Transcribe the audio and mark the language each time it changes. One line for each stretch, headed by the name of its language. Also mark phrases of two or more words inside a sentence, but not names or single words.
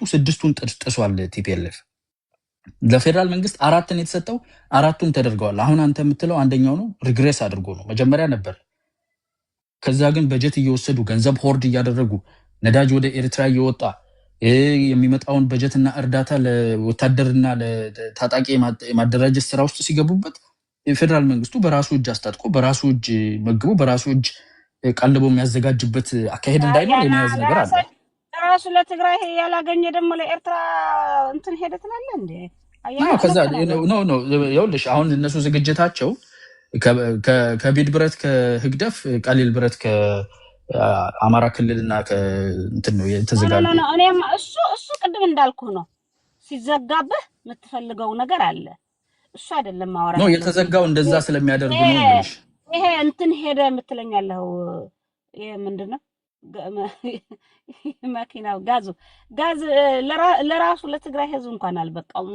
Amharic: 6ቱን ጥሷል ቲፒኤልኤፍ። ለፌዴራል መንግስት 4 የተሰጠው 4ቱም ተደርገዋል። አሁን አንተ የምትለው አንደኛው ነው፣ ሪግሬስ አድርጎ ነው። መጀመሪያ ነበር። ከዛ ግን በጀት እየወሰዱ ገንዘብ ሆርድ እያደረጉ ነዳጅ ወደ ኤርትራ እየወጣ የሚመጣውን በጀትና እርዳታ ለወታደርና ለታጣቂ የማደራጀት ስራ ውስጥ ሲገቡበት የፌዴራል መንግስቱ በራሱ እጅ አስታጥቆ በራሱ እጅ መግቦ በራሱ እጅ ቀልቦ የሚያዘጋጅበት አካሄድ እንዳይኖር የሚያዝ ነገር አለ። ራሱ ለትግራይ ያላገኘ ደግሞ ለኤርትራ እንትን ሄደ ትላለህ እንዴ? ከዛ ነው ይኸውልሽ አሁን እነሱ ዝግጅታቸው
Tigrinya: ከቢድ ብረት
Amharic: ከህግደፍ
Tigrinya: ቀሊል ብረት
Amharic: ከአማራ ክልልና ከእንትን ነው የተዘጋጀ። እኔም እሱ ቅድም እንዳልኩ ነው። ሲዘጋብህ የምትፈልገው ነገር አለ። እሱ አይደለም ማወራ ነው የተዘጋው እንደዛ ስለሚያደርጉ ነው እንግዲህ ይሄ እንትን ሄደ የምትለኛለህ። ይሄ ምንድነው መኪናው ጋዝ ለራሱ ለትግራይ ህዝብ እንኳን አልበቃውም።